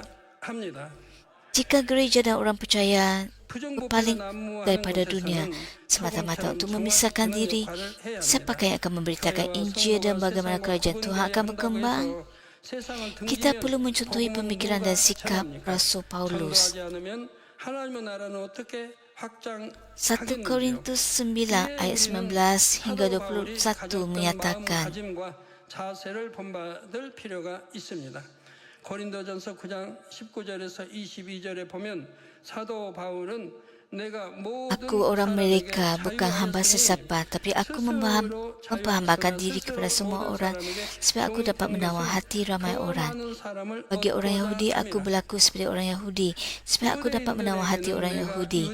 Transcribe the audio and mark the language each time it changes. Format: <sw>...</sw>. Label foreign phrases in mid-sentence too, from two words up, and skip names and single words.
<ms>Jika gereja dan orang percaya berpaling daripada dunia semata-mata untuk memisahkan diri, siapakah yang akan memberitakan Injil dan bagaimana kerajaan Tuhan akan berkembang? Kita perlu mencontohi pemikiran dan sikap Rasul Paulus. 1 Korintus 9 ayat 19 hingga 21 menyatakan,</ms> <ko>고린도전서 9장 19절에서 22절에 보면 사도 바울은</ko> <ms>Aku orang mereka, bukan hamba sesiapa, tapi aku memperhambakan diri kepada semua orang supaya aku dapat menawar hati ramai orang. Bagi orang Yahudi, aku berlaku seperti orang Yahudi supaya aku dapat menawar hati orang Yahudi.</ms>